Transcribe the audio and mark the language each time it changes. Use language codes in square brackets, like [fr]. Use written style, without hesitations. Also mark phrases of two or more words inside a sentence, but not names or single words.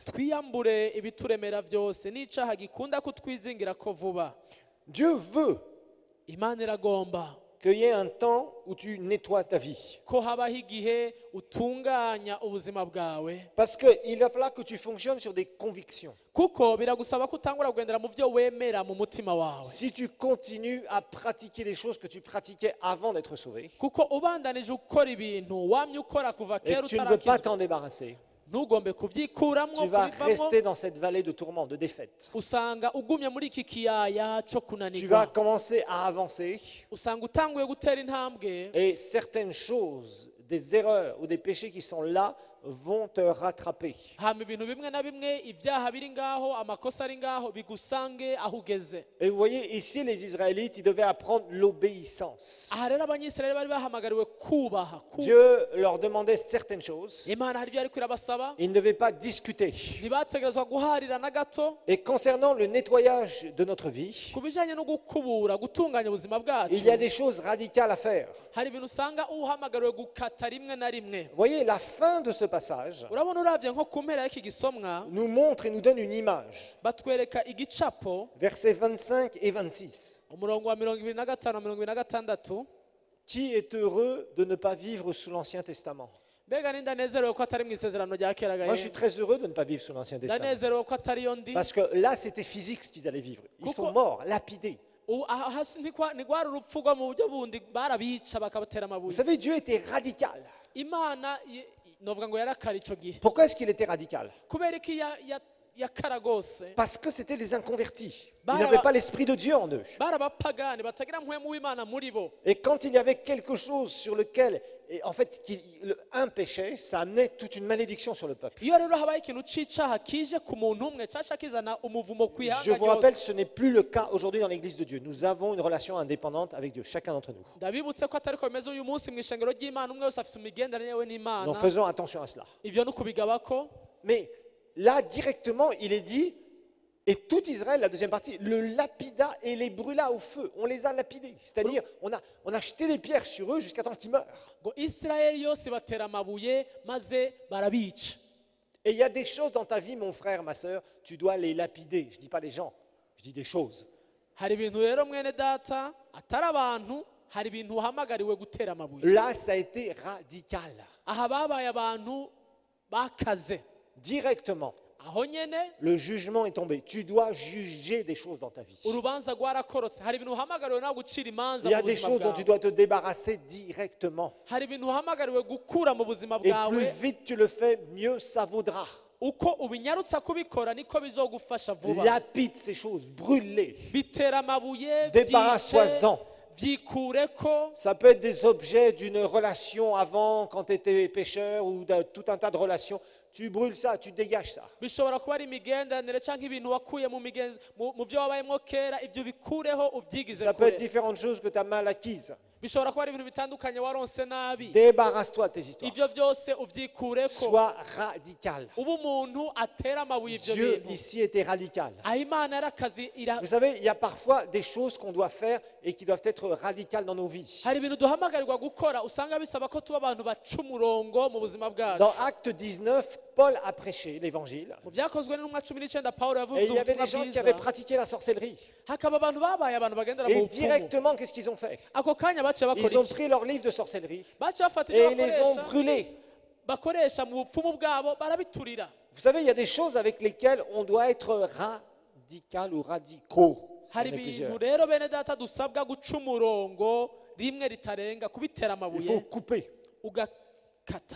[rn] twiyambure ibituremera vyose n'icaha gikunda kutwizingira ko vuba [fr] Dieu veut [rn] imana iragomba [fr] qu'il y ait un temps où tu nettoies ta vie. [rn] ko habaho igihe utunganya ubuzima bwawe [fr] Parce qu'il va falloir que tu fonctionnes sur des convictions. [rn] kuko biragusaba ko utangura kugendera mu vyo wemera mu mutima wawe [fr] Si tu continues à pratiquer les choses que tu pratiquais avant d'être sauvé, [rn] kuko ubandanije ukora ibintu wamye ukora kuva [fr] et [rn] kera [fr] que tu ne veux pas [rn] utarakizwa [fr] t'en débarrasser, [rn] ntugombe kuvyikuramwo [fr] tu vas [rn] kubivamwo [fr] rester dans cette vallée de tourment, de défaite. [rn] usanga ugumye muri iki kiyaya co [fr] Tu vas [rn] kunanirwa [fr] commencer à avancer [rn] usanga utanguye gutera intambwe [fr] et certaines choses, des erreurs ou des péchés qui sont là vont te rattraper. [rn] hama ibintu bimwe na bimwe ibyaha biri ngaho amakosa ari ngaho bigusange aho ugeze [fr] Et vous voyez, ici, les Israélites, ils devaient apprendre l'obéissance. [rn] aha rero abanyisirayeli bari bahamagariwe kubaha [fr] Dieu leur demandait certaines choses. [rn] imana hari ibyo ariko irabasaba [fr] Ils ne devaient pas discuter. [rn] ntibategerezwa guharira na gato [fr] Et concernant le nettoyage de notre vie, [rn] ku bijanye no gukubura gutunganya ubuzima bwacu [fr] il y a des choses radicales à faire. [rn] hari ibintu usanga uhamagariwe gukata rimwe na rimwe [fr] Vous voyez, la fin de ce passage [rn] urabona uravye nko ku mpera y'iki gisomwa [fr] nous montre et nous donne une image. [rn] batwereka igicapo [fr] Versets 25 et 26. [rn] umurongo wa 25 na 26 [fr] Qui est heureux de ne pas vivre sous l'Ancien Testament? [rn] mbega ninda nezerewe ko atari mu isezerano rya kera [fr] Moi, je suis [rn] gahe [fr] très heureux de ne pas vivre sous l'Ancien Testament. [rn] ndanezerewe ko atariyo ndi [fr] Parce que là, c'était physique ce qu'ils allaient vivre. Ils sont [rn] Kuko- [fr] morts, lapidés. [rn] hasi ntigwari urupfu rwo mu buryo bundi barabica bakabatera [fr] Vous [rn] amabuye [fr] savez, Dieu était radical. [rn] imana novuga ngo yarakara ico gihe [fr] Pourquoi est-ce qu'il était radical? [rn] kubera ko yakara rwose [fr] Parce que c'était des inconvertis. Ils [rn] Bara- [fr] n'avaient pas l'Esprit de Dieu en eux. [rn] bari abapagani batagira mpwemu w'imana muri bo [fr] Et quand il y avait quelque chose sur lequel, et en fait, un péché, ça amenait toute une malédiction sur le peuple. [rn] iyo rero habaye ikintu c'icaha kije ku muntu umwe caca kizana umuvumo ku [fr] Je [rn] ihanga [fr] vous rappelle, [rn] ryose [fr] ce n'est plus le cas aujourd'hui dans l'Église de Dieu. Nous avons une relation indépendante avec Dieu, chacun d'entre nous. [rn] ndabibutse ko atari ko bimeze uyu munsi mu ishengero ry'imana umwe wese afise imigenderanire yewe n'imana [fr] Donc faisons attention à cela. [rn] ivyo ni ukubigabako [fr] Mais là, directement, il est dit, et tout Israël, la deuxième partie, le lapida et les brûla au feu. On les a lapidés. C'est-à-dire, on a jeté des pierres sur eux jusqu'à temps qu'ils meurent. [rn] ngo isirayeli yose batera amabuye maze barabica [fr] Et il y a des choses dans ta vie, mon frère, ma soeur, tu dois les lapider. Je ne dis pas les gens, je dis des choses. [rn] hari ibintu rero mwene data atari abantu hari ibintu uhamagariwe gutera amabuye [fr] Là, ça a été radical. [rn] aha babaye abantu bakaze [fr] Directement, [rn] aho nyene [fr] le jugement est tombé. Tu dois juger des choses dans ta vie. [rn] urubanza rwarakorotse hari ibintu uhamagariwe nawe gucira imanza [fr] Il y a [rn] mu [fr] des [rn] buzima [fr] choses dont tu [rn] bwawe [fr] dois te débarrasser directement. [rn] hari ibintu uhamagariwe gukura mu buzima [fr] Et plus [rn] bwawe [fr] vite tu le fais, mieux ça vaudra. [rn] uko ubinyarutsa kubikora niko bizogufasha vuba [fr] Lapide ces choses, brûle-les. [rn] bitera amabuye [fr] Débarrasse-toi-en. [rn] byikureko [fr] Ça peut être des objets d'une relation avant, quand tu étais pécheur, ou de tout un tas de relations. Tu brûles ça, tu dégages ça. [rn] bishobora kuba ari imigenderanire cyangwa ibintu wakuye mu byo wabayemo kera ibyo bikureho ubyigize [fr] Ça peut être [rn] kure [fr] différentes choses que tu as mal acquises. [rn] bishobora kuba ari ibintu bitandukanye waronse nabi [fr] Débarrasse-toi de tes histoires. [rn] ibyo byose ubyikureko [fr] Sois radical. [rn] uba umuntu atera amabuye ibyo [fr] Dieu [rn] bintu [fr] ici était radical. [rn] aho imana yarakazi [fr] Vous savez, il y a parfois des choses qu'on doit faire et qui doivent être radicales dans nos vies. [rn] hari ibintu duhamagarirwa gukora usanga bisaba ko tuba abantu baca umurongo mu buzima bwacu [fr] Dans Acte 19, Paul a prêché l'évangile. [rn] mu byakozwe n'intumwa 19 pawulo [fr] Et [rn] yavuze [fr] il y avait [rn] ubutumwa [fr] des gens qui [rn] bwiza [fr] avaient pratiqué la sorcellerie. [rn] hakaba abantu babaye abantu bagendera mu [fr] Et [rn] bupfumu [fr] directement, qu'est-ce qu'ils ont fait? [rn] ako kanya baciye bakora [fr] Ils ont [rn] iki [fr] pris leur livre de sorcellerie [rn] baciye bafata [fr] et [rn] ibyo [fr] ils les ont [rn] bakoresha [fr] brûlés. [rn] bakoresha mu bupfumu bwabo barabiturira [fr] Vous savez, il y a des choses avec lesquelles on doit être radical ou radicaux. Si on [rn] hari [fr] est plusieurs. [rn] ibintu rero bene data dusabwa guca umurongo rimwe ritarenga kubitera [fr] Il faut [rn] amabuye [fr] couper. [rn] ugakata